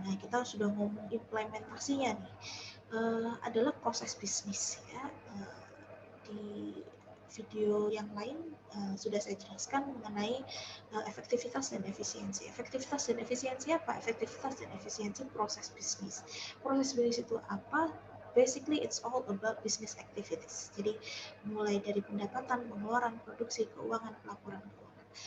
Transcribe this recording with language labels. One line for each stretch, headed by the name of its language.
Indonesian: Nah, kita sudah ngomong implementasinya nih. Adalah proses bisnis ya. Di video yang lain sudah saya jelaskan mengenai efektivitas dan efisiensi. Efektivitas dan efisiensi apa? Efektivitas dan efisiensi proses bisnis. Proses bisnis itu apa?
English: Basically it's all about business activities.
Indonesian: Jadi mulai dari pendapatan, pengeluaran, produksi, keuangan, pelaporan keuangan.